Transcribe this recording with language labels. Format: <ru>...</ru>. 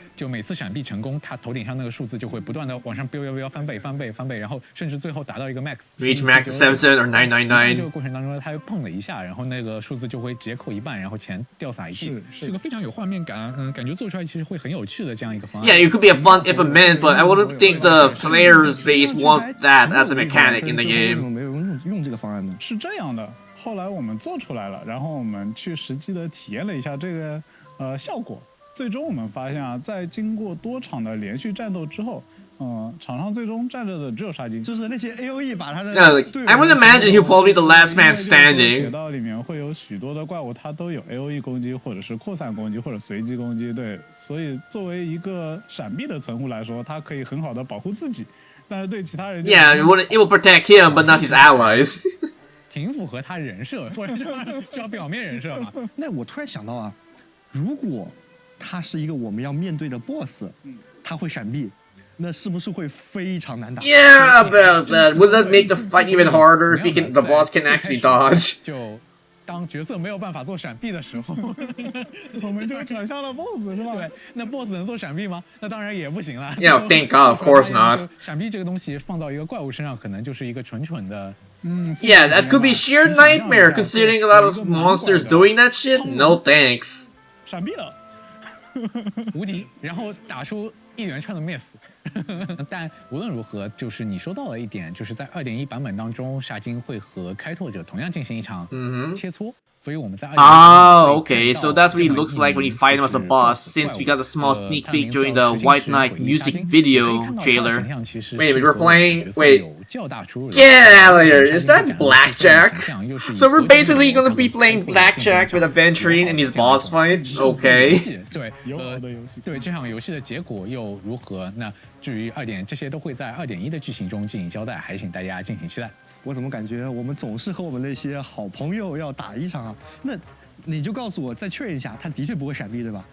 <zh>就每次闪避成功，它头顶上那个数字就会不断的往上飙飙飙，翻倍翻倍翻倍，然后甚至最后达到一个 max。</zh> <en>Reach max 77 or</en> <zh>这个</zh> <en>999.</en> <zh>过程当中，它会碰了一下，然后那个数字就会直接扣一半，然后钱掉洒一地，是个非常有画面感，感觉做出来其实会很有趣的这样一个方案。</zh> <en>Yeah, it could be a fun implement, but I wouldn't think the players base want that as a mechanic in the</en> <zh>为什</zh> <en>game.</en> <zh>么没有用这个方案呢？是这样的，后来我们做出来了，然后我们去实际的体验了一下这个效果。最终我们发现啊，在经过多场的连续战斗之后，场上最终站着的只有沙金，就是那些 AOE 把他的</zh> <en>Yeah, like,</en> <zh>队友</zh> <en>I would imagine he'll probably be the last man</en> <zh>铁</zh> <en>standing.</en> <zh>道里面会有许多的怪物，它都有 AOE 攻击，或者是扩散攻击，或者随机攻击。对，所以作为一个闪避的存户来说，它可以很好的保护自己，但是对其他人</zh> <en>Yeah, it will protect him, but not his allies.</en> <zh>挺符合他人设，或者是叫表面人设嘛。那我突然想到啊，如果他是一个我们要面对的 BOSS，他会闪避，那是不是会非常难打？</zh> <en>Yeah, about that. Would that make the fight even harder if the boss can actually dodge?</en> <zh>就当角色没有办法做闪避的时候，我们就抢上了 BOSS， 是吧？对，那 BOSS 能做闪避吗？那当然也不行了。</zh> <en>Yeah, thank God, of course not.</en> <zh>闪避这个东西放到一个怪物身上，可能就是一个纯的。</zh> <en>Yeah, that could be sheer nightmare considering a lot of monsters doing that shit. No thanks.</en> <zh>闪避了。无敌，然后打出一连串的 miss。但无论如何，就是你说到了一点，就是在2.1版本当中，沙金会和开拓者同样进行一场切磋。所以我们在</zh> <en>Oh, okay, so that's what he looks like when you fight him as a boss, since we got a small sneak peek during the White Knight music video trailer. Wait a minute, we're playing... Wait, get out of here, is that Blackjack? So we're basically gonna be playing Blackjack with Aventurine in his boss fight? Okay.</en> <zh>对，对这场游戏的结果又如何？那至于这些都会在2.1的剧情中进行交代，还请大家敬请期待。我怎么感觉我们总是和我们那些好朋友要打一场啊？那你就告诉我，再确认一下，他的确不会闪避，对吧？</zh>